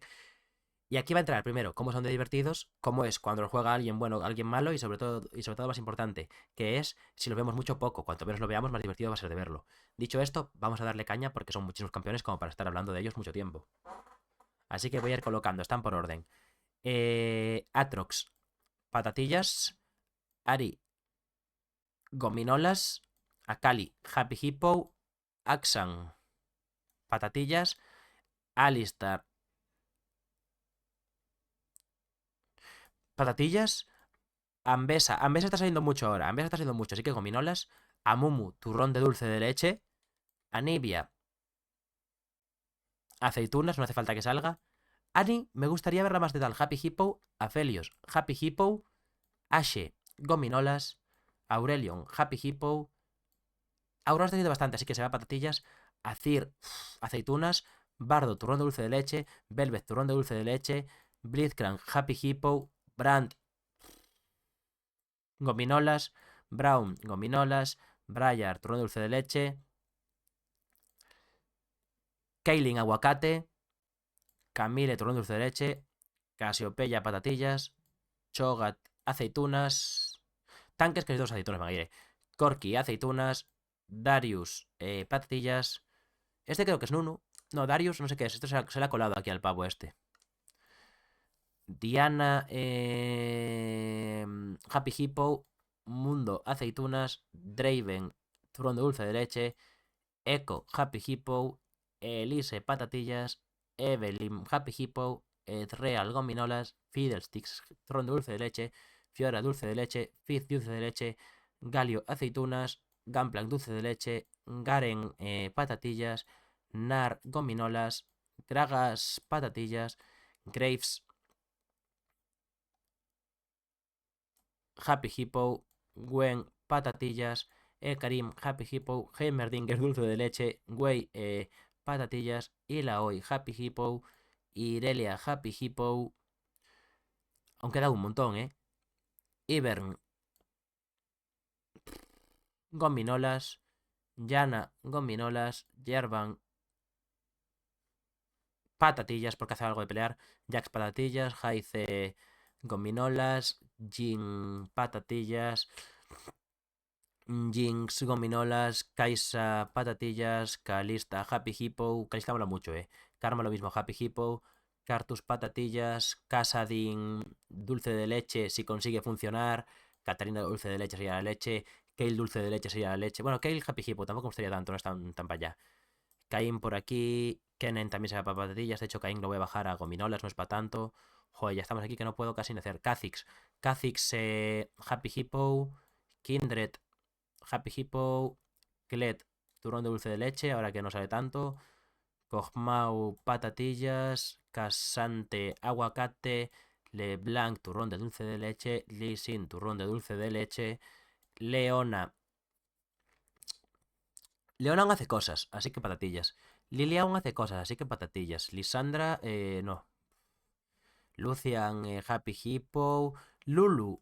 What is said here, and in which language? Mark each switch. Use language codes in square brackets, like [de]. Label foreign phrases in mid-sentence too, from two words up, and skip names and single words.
[es] Y aquí va a entrar primero cómo son de divertidos, cómo es cuando lo juega alguien bueno, alguien malo y sobre todo más importante, que es si lo vemos mucho o poco. Cuanto menos lo veamos, más divertido va a ser de verlo. Dicho esto, vamos a darle caña porque son muchísimos campeones como para estar hablando de ellos mucho tiempo. Así que voy a ir colocando, están por orden. Atrox, patatillas. Ari, gominolas. Akali, Happy Hippo. Axan, patatillas. Alistar, patatillas. Ambesa. Ambesa está saliendo mucho ahora. Ambesa está saliendo mucho, así que gominolas. Amumu, turrón de dulce de leche. Anivia, aceitunas, no hace falta que salga. Ani, me gustaría verla más de tal. Happy Hippo. Aphelios, Happy Hippo. Ashe, gominolas. Aurelion, Happy Hippo. Aurora está haciendo bastante, así que se va a patatillas. Azir, aceitunas. Bardo, turrón de dulce de leche. Velvet, turrón de dulce de leche. Blitzcrank, Happy Hippo. Brand, gominolas. Brown, gominolas. Briar, turrón de dulce de leche. Kaylin, aguacate. Camille, turrón de dulce de leche. Casiopeya, patatillas. Chogat, aceitunas. Tanques, que es dos aceitunas, me iré. Corky, aceitunas. Darius, patatillas. Este creo que es Nunu. No, Darius, no sé qué es. Esto se le ha colado aquí al pavo este. Diana, Happy Hippo. Mundo, aceitunas. Draven, turrón de dulce de leche. Echo, Happy Hippo. Elise, patatillas. Evelyn, Happy Hippo. Real, gominolas. Fiddlesticks, turrón de dulce de leche. Fiora, dulce de leche. Fizz, dulce de leche. Galio, aceitunas. Gunplank, dulce de leche. Garen, patatillas. Nar, gominolas. Gragas, patatillas. Graves, Happy Hippo. Gwen, patatillas. Karim, Happy Hippo. Heimerdinger, dulce de leche. Wei, patatillas. Ilaoi, Happy Hippo. Irelia, Happy Hippo. Aunque da un montón, ¿eh? Ivern, gominolas. Yana, gominolas. Yerban, patatillas, porque hace algo de pelear. Jax, patatillas. Jaice, gominolas. Jin, patatillas. Jinx, gominolas. Kaisa, patatillas. Kalista, Happy Hippo. Kalista mola mucho, Karma lo mismo, Happy Hippo. Cartus, patatillas. Casadin, dulce de leche, si consigue funcionar. Katarina, dulce de leche, sería la leche. Kale, dulce de leche, sería la leche. Bueno, Kale, Happy Hippo, tampoco me gustaría tanto, no es tan para allá. Caín por aquí. Kennen también se va para patatillas. De hecho, Caín lo voy a bajar a gominolas, no es para tanto. Joder, ya estamos aquí que no puedo casi ni hacer. Kha'Zix. Kha'Zix, Happy Hippo. Kindred, Happy Hippo. Kled, turrón de dulce de leche, ahora que no sale tanto. Kog'Maw, patatillas. Casante, aguacate. LeBlanc, turrón de dulce de leche. Lee Sin, turrón de dulce de leche. Leona. Leona aún hace cosas, así que patatillas. Lilia aún hace cosas, así que patatillas. Lisandra, no. Lucian, Happy Hippo. Lulu.